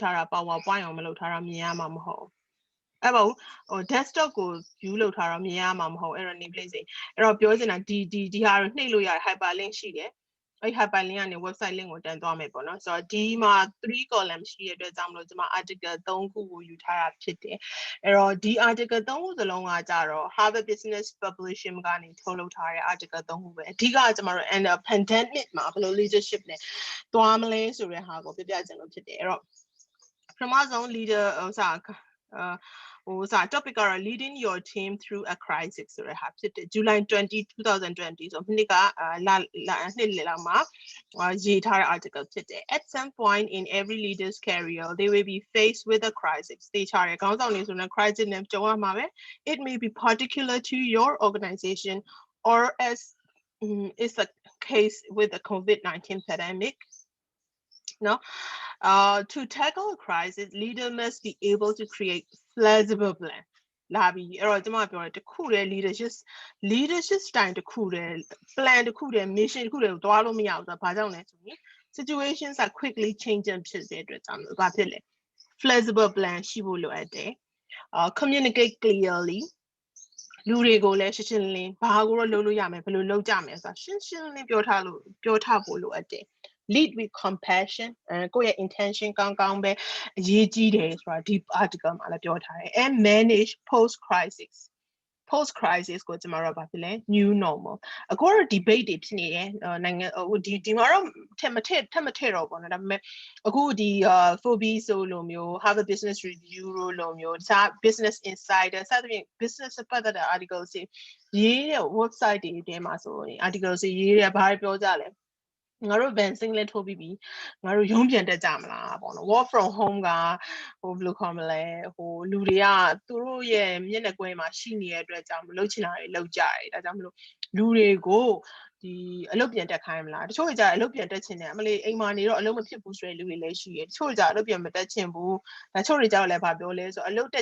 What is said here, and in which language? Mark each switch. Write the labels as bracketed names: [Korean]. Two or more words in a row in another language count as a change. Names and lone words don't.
[Burmese] ထားတာ PowerPoint အောင်မလုပ်ထားတာမြင်ရမှာမဟုတ်ဘူး။အဲ့ပါဘူးဟို desktop ကို view လုပ်ထားတော့မြင်ရမှာမဟုတ်အဲ့တော့ [English] name place [Burmese] အဲ့တော့ပြောချင်တာဒီဟာကိုနှိပ်လို့ရ hyperlink ရှိတယ်အဲ့ hyperlink ကနေ [English] website link [Burmese] ကိုတင်သွားမယ်ပေါ့နော်ဆိုတော့ ဒီမှာ3 column ရှိတဲ့အတွက်ကြောင့်မလို့ကျွန်မ article 3ခုကိုယူထားတာဖြစ်တယ်အဲ့တော့ဒီ article 3ခုစလုံးကကြတော့ Harvard Business Publishing ကနေထုတ်လုပ်ထားတဲ့ article 3ခုပဲအဓိကကျွန်တော်တို့ [English] under pandemic [Burmese] မှာဘယ်လို leadership နဲ့သွားမလဲဆိုတဲ့ဟာကိုပြပြချင်လို့ဖြစ်တယ်အဲ့တော့ပထမ ဆုံး leader ဟိုစာ topic ကတော့ [English] leading your team through a crisis [Burmese] ဆိုတဲ့ဟာဖြစ်တယ် July 20 2020ဆိုနှစ်က နှစ်လလောက်မှာရေးထားတဲ့ article ဖြစ်တယ် [English] at some point in every leader's career they will be faced with a crisis [Burmese] တေချာတယ်ခေါင်းဆောင်တွေဆိုရင် crisis နဲ့ကြုံရမှာပဲ [English] it may be particular to your organization or as is the case with the COVID-19 pandemic နော် To tackle a crisis, leader must be able to create flexible plan. [Burmese] လာပြီအဲ့တော့ကျွန်မပြောတယ်တခုတည်း [English] leadership style [Burmese] တခုတည်း plan တခုတည်း mission တခုတည်းကိုတွားလို့မရဘူးဆိုတော့ဘာကြော င့်လဲဆိုရင် [English] situations are quickly changing [Burmese] ဖြစ်တဲ့အတွက်ကြောင့်ဘာဖြစ်လဲ [English] flexible plan [Burmese] ရှိဖို့လိုအပ်တယ် [English] communicate clearly [Burmese] လူတွေကိုလည်းရှင်းရှင်းလင်းလင်းဘာကိုတော့လုပ်လို့ရမယ်ဘယ်လိုလုပ်ကြမယ်ဆိုတာရှင်းရှင်းလင်းလင်းပြောထားဖို့လိုအပ်တယ် [English] lead with compassion [Burmese] ကိုယ့်ရဲ့ intention ကောင်းကောင်းပဲအရေးကြီးတယ်ဆိုတာဒီ article မှာလည်းပြောထားတယ် [English] and manage post crisis [Burmese] ကိုကျွန်တော်တို့ဘာဖြစ်လဲ [English] new normal [Burmese] အခုတော့ debate တွေဖြစ်နေတယ်နိုင်ငံဒီမှာတော့ထပ်မထည့်တော့ပေါ့နော်ဒါပေမဲ့အခုဒီ Forbes ဆိုလိုမျိုး Harvard Business Review လိုမျိုးတခြား Business Insider စသဖြင့် business ပတ်သက်တဲ့ article တွေရေးတဲ့ website တွေထဲမှာဆိုရင် article တွေရေးတယ်ဘာတွေပြောကြလဲငါတို့ [English] ban singlet [Burmese] ထိုးပြီးပြီငါတို့ရုံးပြန်တက်ကြမလားပေါ့နော် [English] work from home [Burmese] ကဟိုဘယ်လိုခေါ်မလဲဟိုလူတွေကသူတို့ ရဲ့မျက်နှာကွယ်မှာရှိနေတဲ့အတွက်ကြောင့်မလုပ်ချင်တာတွေလုပ်ကြတယ်ဒါကြောင့်မလို့လူတွေကိုဒီအလုပ်ပြန်တက်ခိုင်းမလားတချို့ကြအလုပ်ပြန်တက်ချင်တယ်အမလေးအိမ်မှာနေတော့အလုပ်မဖြစ်ဘူးဆိုတဲ့လူတွေလည်းရှိတယ်တချို့ကြအလုပ်ပြန်မတက်ချင်ဘူးဒါချို့တွေကြောက်လည်းဘာပြောလဲဆိုအလုပ်တက်